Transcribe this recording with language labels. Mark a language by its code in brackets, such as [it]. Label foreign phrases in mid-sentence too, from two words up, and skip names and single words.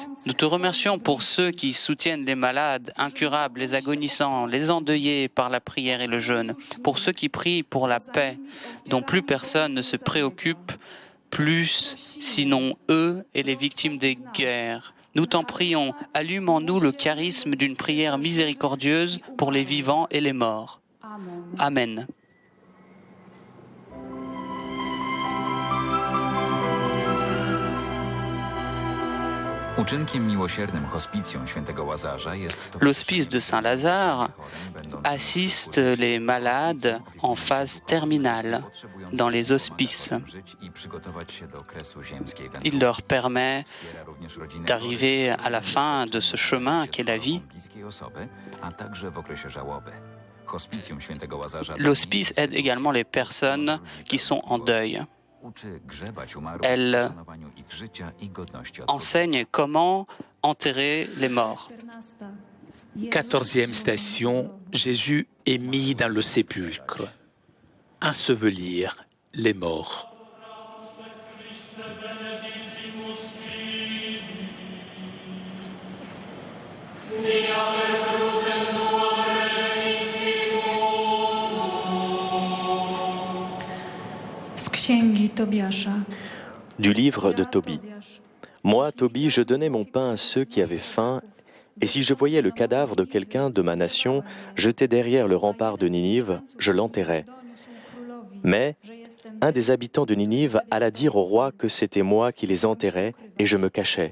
[fr] Nous te remercions pour ceux qui soutiennent les malades, incurables, les agonisants, les endeuillés par la prière et le jeûne, pour ceux qui prient pour la paix, dont plus personne ne se préoccupe, plus sinon eux et les victimes des guerres. Nous t'en prions, allume en nous le charisme d'une prière miséricordieuse pour les vivants et les morts. Amen. [pl] Uczynkiem miłosiernym hospicjum świętego Łazarza jest [fr] L'hospice de Saint-Lazare assiste les malades en phase terminale dans les hospices. Il leur permet d'arriver à la fin de ce chemin qu'est la vie. L'hospice aide également les personnes qui sont en deuil. Elle enseigne comment enterrer les morts. 14e station, Jésus est mis dans le sépulcre. Ensevelir les morts. [pl] Z księgi Tobiasza. [fr] Du livre de Tobie. Moi, Tobie, je donnais mon pain à ceux qui avaient faim, et si je voyais le cadavre de quelqu'un de ma nation jeté derrière le rempart de Ninive, je l'enterrais. Mais un des habitants de Ninive alla dire au roi que c'était moi qui les enterrais, et je me cachais.